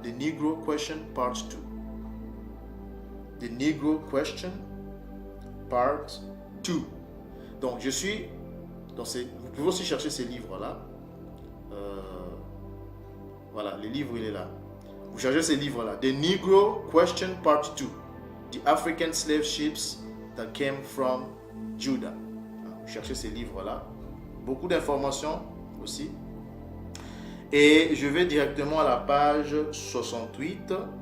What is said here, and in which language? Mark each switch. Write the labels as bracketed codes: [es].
[en] The Negro Question Part 2. The Negro Question Part 2. [fr] Donc, je suis dans ces... Vous pouvez aussi chercher ces livres-là. Voilà, le livre, il est là. Vous cherchez ces livres-là. [en] The Negro Question Part 2. The African Slave Ships that came from Judah. [fr] Vous cherchez ces livres-là. Beaucoup d'informations aussi. Et je vais directement à la page 68.